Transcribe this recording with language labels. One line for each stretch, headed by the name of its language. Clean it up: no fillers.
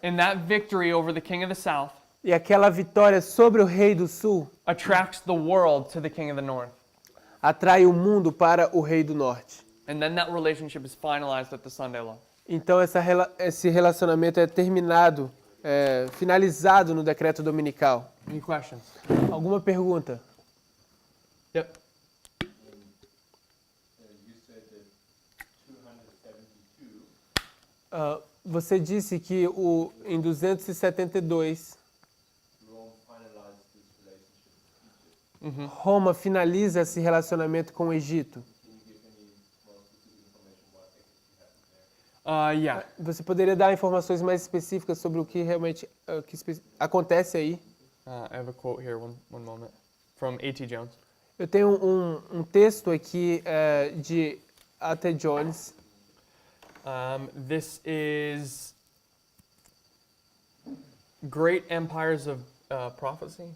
English: And that victory over the king of the south
Portuguese: E aquela vitória sobre o rei do sul
English: attracts the world to the king of the north.
Portuguese: atrai o mundo para o rei do norte.
English: And then that relationship is finalized at the Sunday law.
Portuguese: Então esse relacionamento é terminado, finalizado no decreto dominical.
English: Any questions?
Portuguese: Alguma pergunta?
English: Yep. You said that 272.
Portuguese: Você disse que em 272
English: Rome finalized this relationship with Egypt.
Portuguese: Roma finaliza esse relacionamento com o Egito.
English: Can you give any more specific information what actually happened there? Yeah.
Portuguese: Você poderia dar informações mais específicas sobre o que realmente acontece aí?
English: I have a quote here, one moment, from A.T. Jones.
Portuguese: Eu tenho um texto aqui de A.T. Jones.
English: This is Great Empires of Prophecy.